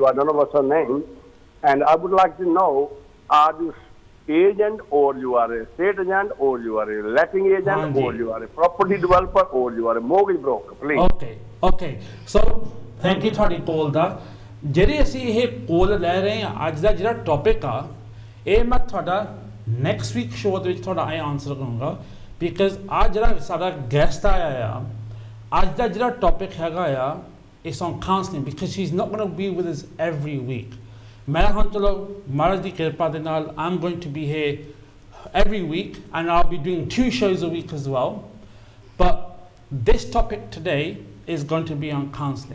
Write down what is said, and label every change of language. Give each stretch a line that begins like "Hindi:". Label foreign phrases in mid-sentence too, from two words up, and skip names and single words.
English: I don't know what's her name. And I would like to know, are you agent, or you are a estate agent, or you are a letting agent, or you are a property developer, or you are a mortgage broker, please. Okay. So, thank you for the call.
Punjabi: ਜਿਹੜੇ ਅਸੀਂ ਇਹ ਕਾਲ ਲੈ ਰਹੇ ਹੈਂ, ਅੱਜ ਦਾ ਜਿਹੜਾ ਟੌਪਿਕ ਆ, ਇਹ ਮੈਂ ਥੋੜ੍ਹਾ
English: next week show
Punjabi: ਦੇ ਵਿਚ ਥੋੜ੍ਹਾ
English: I answer
Punjabi: ਕਰੂੰਗਾ, because ਅੱਜ ਜਿਹੜਾ ਸਾਡਾ ਗੈਸਟ ਆਇਆ ਆ, ਅੱਜ ਦਾ ਜਿਹੜਾ ਟੌਪਿਕ ਹੈਗਾ ਆ,
English: is on counselling, because she's not going to be with us every week. I'm going to be here every week, and I'll be doing 2 shows a week as well. But this topic today is going to be on counselling.